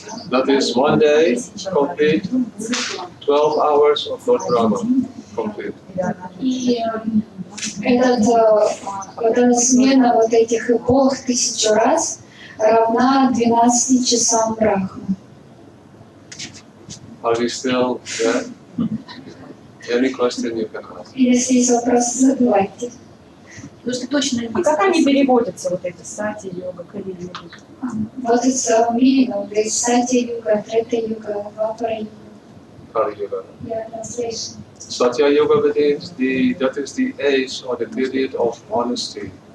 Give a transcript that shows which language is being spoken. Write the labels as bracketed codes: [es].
[en] That is one day complete, 12 hours of Lord Brahma complete. [ru] И эта смена вот этих эпох 1000 раз равна 12 часам Брахмы. [en] Are we still there? Any question you can ask? [ru] Если есть вопросы, задавайте. Потому что точно есть. А как они переводятся, вот эти сати-йога, кали-йога? Вот это [en] meaning, there is Satya-yuga, Treta-yuga, Dwapara-yuga. Kali Yuga. Yeah, translation. Satya Yuga means that is the age or the period of honesty.